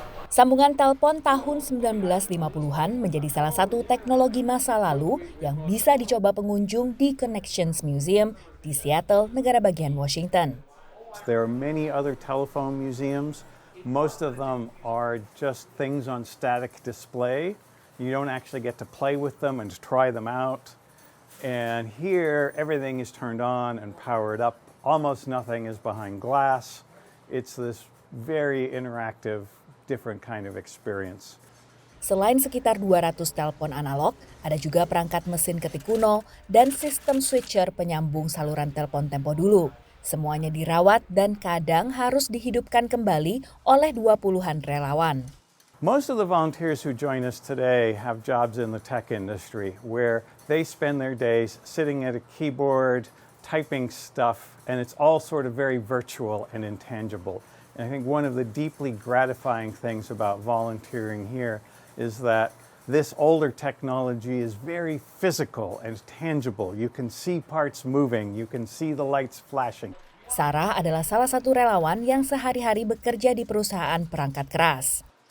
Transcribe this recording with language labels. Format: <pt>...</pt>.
<id>Sambungan telepon tahun 1950-an menjadi salah satu teknologi masa lalu yang bisa dicoba pengunjung di Connections Museum di Seattle, negara bagian Washington.</id> <en>There are many other telephone museums. Most of them are just things on static display. You don't actually get to play with them and to try them out. And here, everything is turned on and powered up. Almost nothing is behind glass. It's this very interactive, different kind of experience.</en> <id>Selain sekitar 200 telepon analog, ada juga perangkat mesin ketik kuno dan sistem switcher penyambung saluran telepon tempo dulu. Semuanya dirawat dan kadang harus dihidupkan kembali oleh 20-an relawan.</id> <en>Most of the volunteers who join us today have jobs in the tech industry where they spend their days sitting at a keyboard, typing stuff, and it's all sort of very virtual and intangible. And I think one of the deeply gratifying things about volunteering here is that this older technology is very physical and tangible. You can see parts moving, you can see the lights flashing.</en> <id>Sarah adalah salah satu relawan yang sehari-hari bekerja di perusahaan perangkat keras.</id>